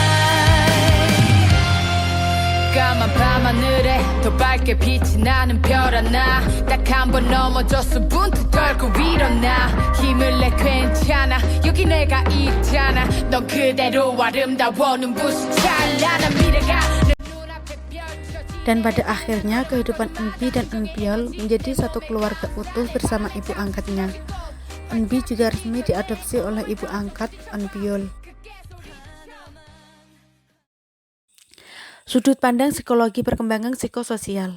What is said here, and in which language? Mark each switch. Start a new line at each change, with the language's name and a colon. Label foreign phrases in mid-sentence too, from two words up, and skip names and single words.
Korean: 더 밝게 빛이 나는 별 있잖아 딱 한 번 넘어져서 분투 떨고 일어나 힘을 내 괜찮아 여기 내가 있잖아 넌 그대로 아름다워 눈부신 찬란한 미래가 내 눈앞에 펼쳐지.
Indonesian: Dan pada akhirnya kehidupan Enbi dan Enbiol menjadi satu keluarga utuh bersama ibu angkatnya. Enbi juga resmi diadopsi oleh ibu angkat Enbiol. Sudut pandang psikologi perkembangan psikososial.